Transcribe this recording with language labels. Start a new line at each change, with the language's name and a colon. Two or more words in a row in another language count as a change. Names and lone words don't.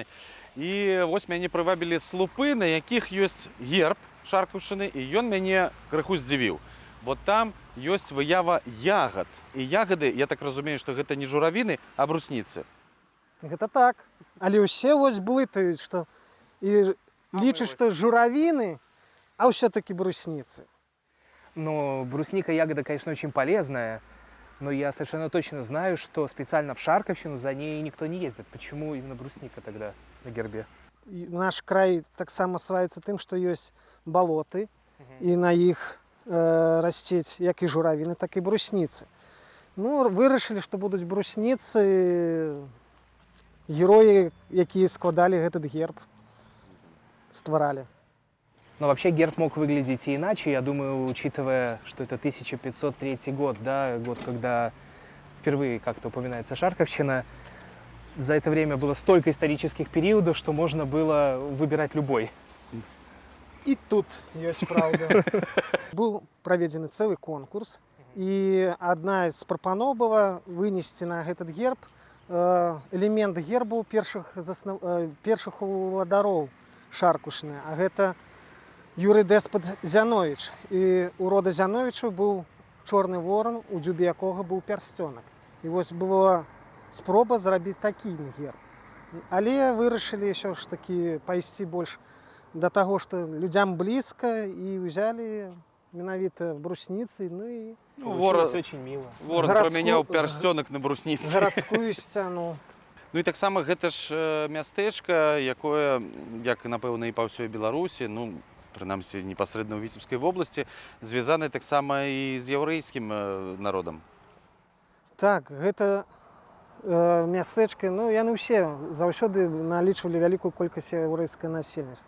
Belarusian: І вось мяне прывабілі слупы, на якіх ёсць герб Шаркаўшчыны, і ён мяне крыху здзівіў. Бо там ёсць выява ягад. І ягады, я так разумею, што гэта не журавіны, а брусніцы. Гэта так. Але ўсе вось блытаюць, што і лічаць, што журавіны, а ўсё-таки брусніцы.
Russian: Но брусника ягода, конечно, очень полезная, но я совершенно точно знаю, что специально в Шарковщину за ней никто не ездит. Почему именно брусника тогда на гербе?
Belarusian: І наш край таксама славіцца тым, што ёсць балоты, і на іх расцець як і журавіны, так і брусніцы. Ну, вырашылі, што будуць брусніцы, героі, якія складалі этот герб, стваралі.
Russian: Но вообще герб мог выглядеть и иначе, я думаю, учитывая, что это 1503 год, да, год, когда впервые как-то упоминается Шарковщина. За это время было столько исторических периодов, что можно было выбирать любой.
Belarusian: І тут ёсць праўда. Быў праведзены цэлы конкурс, і адна з прапаноў была вынесці на этот герб элемент гербу першых уладароў Шаркаўшчыны, а гэта Юрый Дэспат Зяновіч. І у рода Зяновічаў быў чорны ворон, у дзюбе якога быў пярсцёнак. І вось была спроба зрабіць такі герб. Але вырашылі ўсё ж такі пайсці больш да таго, што людзям блізка, і ўзялі менавіта брусніцы, ну і
Russian: Получилось очень мило.
Belarusian: Ворон прамяняў пярсцёнак на брусніцы. гарадскую сцяну. Ну і таксама гэта ж мястэчка, якое, як і напэўна і па ўсёй Беларусі, ну, прынамсі непасрэдна ў Віцебскай вобласці, звязаны таксама і з яўрэйскім народам. Так, гэта мястэчка, ну, яны ўсе заўсёды налічвалі вялікую колькасць яўрэйскага насельніцтва.